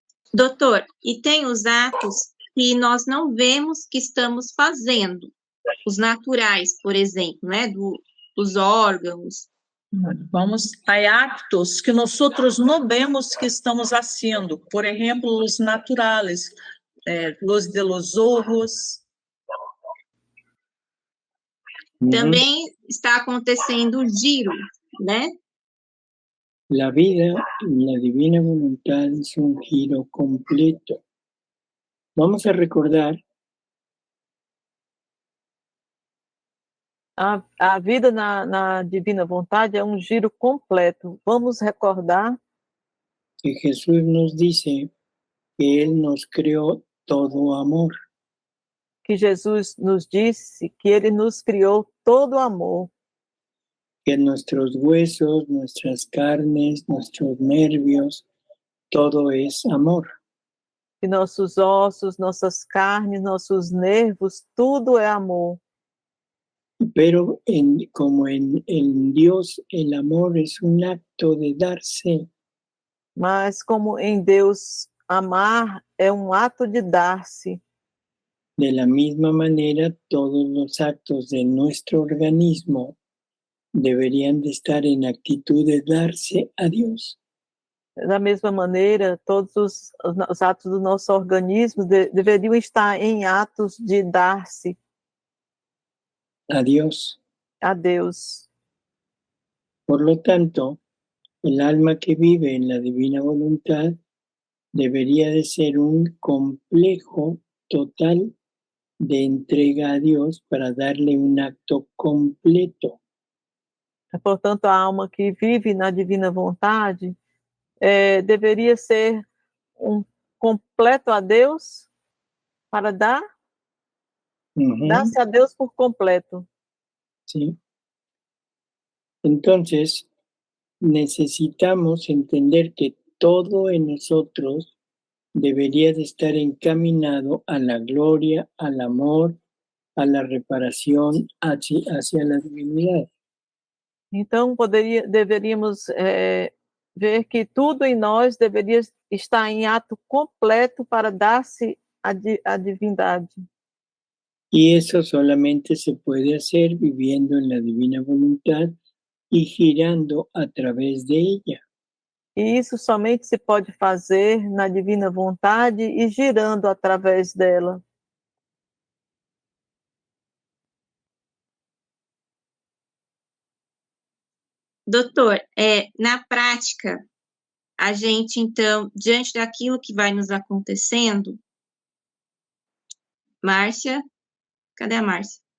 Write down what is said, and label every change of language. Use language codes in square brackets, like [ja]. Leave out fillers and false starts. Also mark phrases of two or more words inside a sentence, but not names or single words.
[pt] Doutor, e tem os atos que nós não vemos que estamos fazendo, os naturais, por exemplo, né, dos órgãos. [es] Vamos a actos que nosotros no vemos que estamos haciendo, por ejemplo, los naturales, los de los ojos. [pt] Também está acontecendo o giro, né? [es] La vida, la divina voluntad es un giro completo. Vamos a recordar [pt] A vida na divina vontade é um giro completo. Vamos recordar [es] que Jesús nos dice que Él nos creó todo amor. [pt] que Jesus nos disse que Ele nos criou todo amor, [es] Que nuestros huesos, nuestras carnes, nuestros nervios, todo es amor. [pt] que nossos ossos, nossas carnes, nossos nervos, tudo é amor. [es] Pero como en Dios el amor es un acto de darse, [pt] Mas como em Deus amar é um ato de dar-se, [es] de la misma manera todos los actos de nuestro organismo deberían de estar en actitud de darse a Dios. [pt] da mesma maneira, todos os atos do nosso organismo deveriam estar em atos de dar-se [es] A Dios. [pt] a Deus. [es] Por lo tanto, el alma que vive en la divina voluntad debería de ser un complejo total de entrega a Dios para darle un acto completo. [pt] Portanto, a alma que vive na divina vontade deveria ser um completo a Deus para dar-se a Deus por completo. [es] ¿Sí? Entonces, necesitamos entender que todo en nosotros debería de estar encaminado a la gloria, al amor, a la reparación, hacia la divinidad. [pt] Então, deveríamos ver que tudo em nós deveria estar em ato completo para dar-se a divindade. [es] Y eso solamente se puede hacer viviendo en la divina voluntad y girando a través de ella. [pt] E isso somente se pode fazer na divina vontade e girando através dela. Doutor, na prática, a gente, então, diante daquilo que vai nos acontecendo, Márcia, cadê a Márcia?